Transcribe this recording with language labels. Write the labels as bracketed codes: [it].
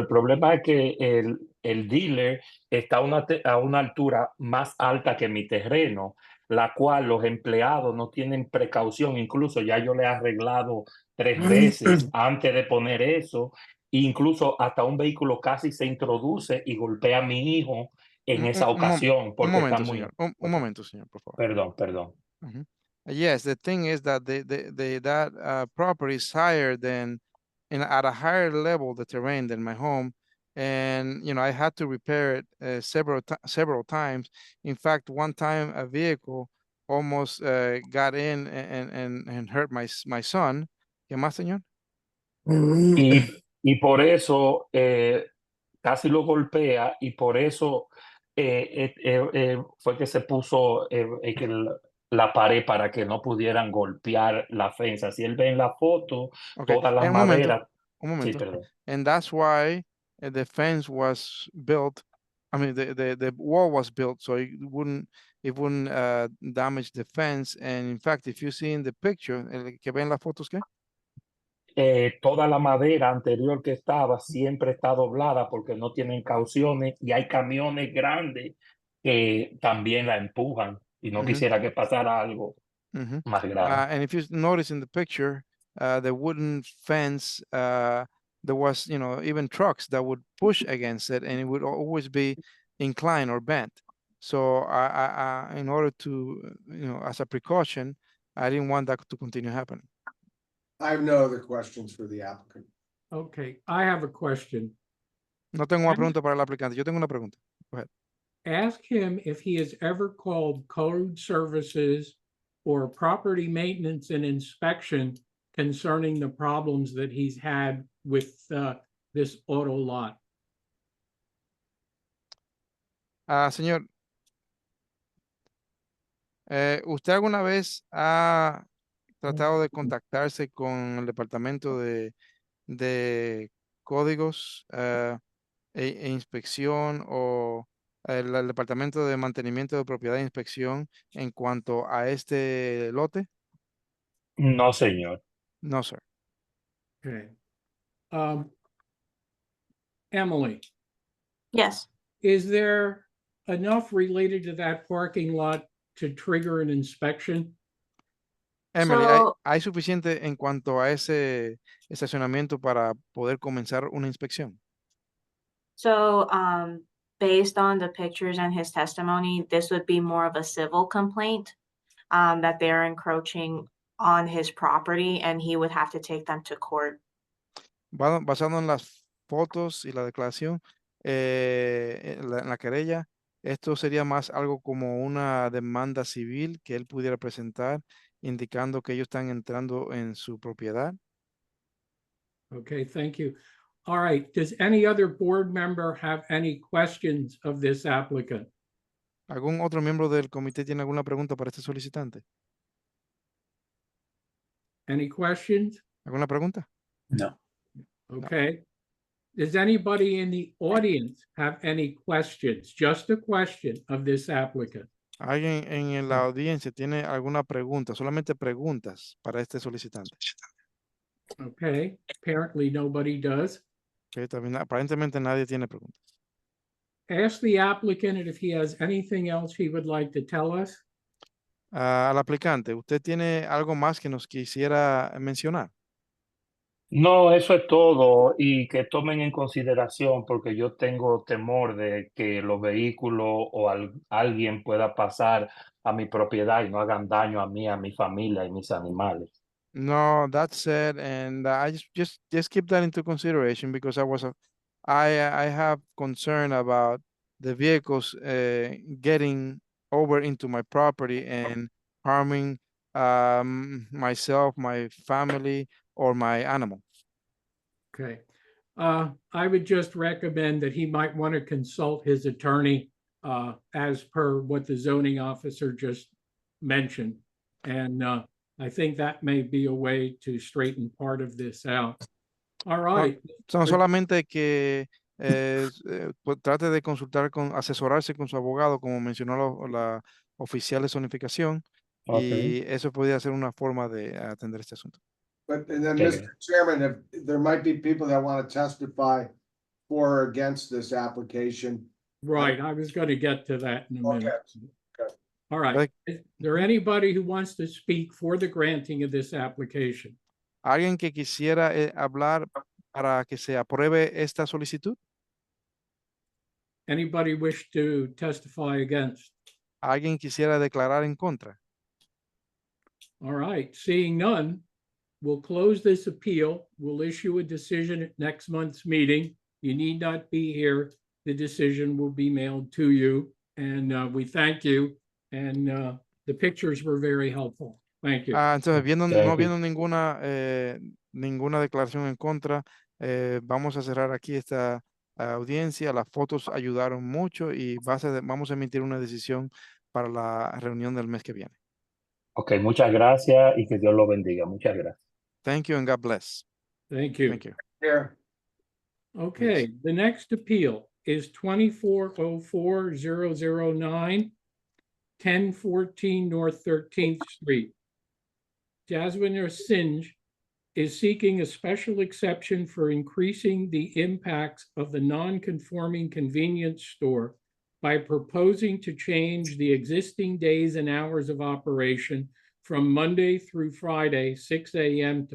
[es] El problema es que el dealer está a una altura más alta que mi terreno, la cual los empleados no tienen precaución. Incluso ya yo le he arreglado 3 veces antes de poner eso. Incluso hasta un vehículo casi se introduce y golpea a mi hijo en esa ocasión Un porque está momento, muy... señor. Un momento, señor, por favor. Perdón. Mhm. [en] Yes, the thing is that that property is higher than, at a higher level, the terrain than my home, and I had to repair it several times. In fact, one time a vehicle almost got in and hurt my son. [es] ¿Qué más, señor? Y por eso casi lo golpea, y por eso fue que se puso la pared para que no pudieran golpear la fensa. Si él ve en la foto, [en] Okay, [es] toda la un momento, madera. un Sí, momento. perdón. [en] And that's why the fence was built. I mean, the wall was built so it wouldn't damage the fence. And in fact, if you see in the picture, [es] que ven las fotos, ¿qué? Toda la madera anterior que estaba siempre está doblada porque no tienen cauciones, y hay camiones grandes que también la empujan, y no Mhm. quisiera que pasara algo Mhm. más grave. [en] And if you notice in the picture, the wooden fence, there was, even trucks that would push against it, and it would always be inclined or bent. So in order to, as a precaution, I didn't want that to continue happening. I have no other questions for the applicant. Okay, I have a question. [es] No tengo una [en] Ask- [es] pregunta para el aplicante. Yo tengo una pregunta. [en] Ask him if he has ever called code services or property maintenance and inspection concerning the problems that he's had with this auto lot. [es] Señor, ¿usted alguna vez ha tratado de contactarse con el departamento de códigos e inspección, o el departamento de mantenimiento de propiedad e inspección en cuanto a este lote? No, señor. [en] No, sir. Okay. Emily, Yes. is there enough related to that parking lot to trigger an inspection? Emily, So- [es] ¿hay suficiente en cuanto a ese estacionamiento para poder comenzar una inspección? [en] So, based on the pictures and his testimony, this would be more of a civil complaint, that they're encroaching on his property and he would have to take them to court. [es] Basado en las fotos y la declaración, en la querella, esto sería más algo como una demanda civil que él pudiera presentar, indicando que ellos están entrando en su propiedad. [en] Okay, thank you. All right, does any other board member have any questions of this applicant? [es] ¿Algún otro miembro del comité tiene alguna pregunta para este solicitante? [en] Any questions? [es] ¿Alguna pregunta? [en] No. Okay. Does anybody in the audience have any questions? Just a question of this applicant. [es] ¿Alguien en la audiencia tiene alguna pregunta? Solamente preguntas para este solicitante. [en] Okay, apparently nobody does. [es] Que también, aparentemente nadie tiene preguntas. [en] Ask the applicant if he has anything else he would like to tell us. [es] Al aplicante, ¿usted tiene algo más que nos quisiera mencionar? No, eso es todo y que tomen en consideración porque yo tengo temor de que los vehículos o alguien pueda pasar a mi propiedad y no hagan daño a mí, a mi familia y mis animales. [en] No, that's said, and I just keep that into consideration because I have concern about the vehicles getting over into my property and harming myself, my family, or my animal. Okay. I would just recommend that he might want to consult his attorney as per what the zoning officer just mentioned. And I think that may be a way to straighten part of this out. All right. [es] Son solamente que pues, trate de consultar asesorarse con su abogado, como mencionó la oficial de zonificación, y eso podría ser una forma de atender este asunto. [en] But, and then, Okay. Mr. Chairman, if there might be people that want to testify for or against this application. Right. I was going to get to that in a minute. Okay. All right. Is there anybody who wants to speak for the granting of this application? ¿Alguien que quisiera hablar para que se apruebe esta solicitud? Anybody wish to testify against? ¿Alguien quisiera declarar en contra? All right. Seeing none, we'll close this appeal. We'll issue a decision at next month's meeting. You need not be here. The decision will be mailed to you. And we thank you. And the pictures were very helpful. Thank you. [es] Entonces, no [en] you. [es] viendo ninguna declaración en contra, vamos a cerrar aquí esta audiencia. Las fotos ayudaron mucho y vamos a emitir una decisión para la reunión del mes que viene. Ok, muchas gracias y que Dios lo bendiga. Muchas gracias. [en] Thank you and God bless. Thank you. Thank you. Here. Okay, the next appeal is 24009, 1014 North 13th Street. Jaswinder Singh is seeking a special exception for increasing the impacts of the non-conforming convenience store by proposing to change the existing days and hours of operation from Monday through Friday, 6 a.m.